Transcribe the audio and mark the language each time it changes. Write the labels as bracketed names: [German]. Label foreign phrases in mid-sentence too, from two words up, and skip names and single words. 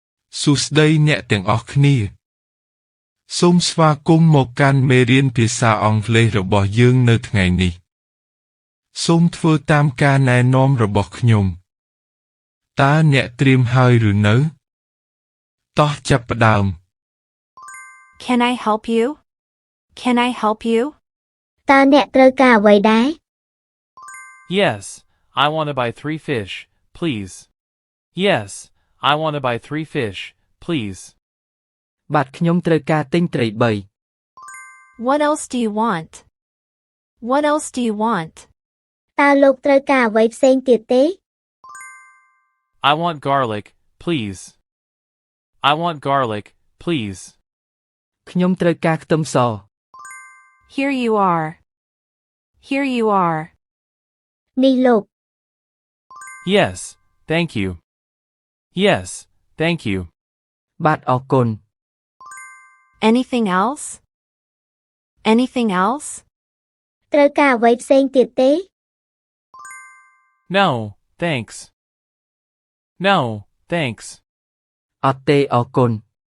[Khmer] សួស្តីអ្នកទាំងអស់គ្នាសូមស្វាគមន៍មកកាន់មេរៀនភាសាអង់គ្លេសរបស់យើងនៅថ្ងៃនេះសូមធ្វើតាមការណែនាំរបស់ខ្ញុំតើអ្នកត្រៀមហើយឬនៅតោះចាប់ផ្ដើម [English] Can I help you? Can I help you? [Khmer] តើអ្នកត្រូវការអ្វីដែរ [English] Yes, I want to buy 3 fish, please. Yes, I want to buy 3 fish, please. [Khmer] បាទខ្ញុំត្រូវការទិញត្រី [English] What else do you want? What else do you want? [Khmer] តើលោកត្រូវការអ្វីផ្សេងទៀតទេ [English] I want garlic, please. I want garlic, please. [Khmer] ខ្ញុំត្រូវការខ្ទឹមស [English] Here you are. Here you are. [Khmer] នេះលោក [English] Yes, thank you. Yes, thank you. [Khmer] បាទអរគុណ [English] Anything else? Anything else? [Khmer] ត្រូវការអ្វីផ្សេងទៀតទេ [English] No, thanks. No, thanks. [Khmer] អត់ទេអរគុណ